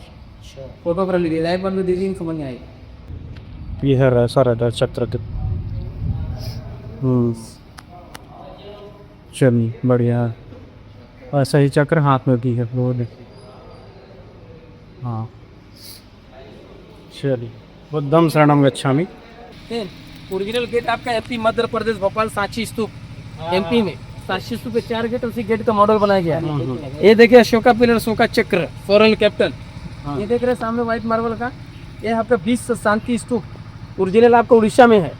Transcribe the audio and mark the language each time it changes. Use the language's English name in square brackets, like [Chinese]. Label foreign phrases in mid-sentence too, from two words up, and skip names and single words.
[Hindi] फोटो पर लीजिए, लाइव पर दीजिए, समझ में आई। ये है ऐसा रहता चक्र। चलिए बढ़िया, ऐसा ही चक्र हाथ में भी है वो देख। हाँ चलिए, [Pali] बुद्धम शरणम गच्छामि। [English] original gate [Hindi] आपका एमपी मध्य प्रदेश भोपाल सांची स्तूप, एमपी में सांची स्तूप पे 4 गेट, उसी गेट का मॉडल बनाया गया है। ये देखिए अशोका पिलर, अशोका चक्र, [English] foreign captain. [Hindi] ये देख रहे हैं सामने [English] white marble [Hindi] का, ये आपका 20 शांति स्तूप ओरिजिनल आपका उड़ीसा में है।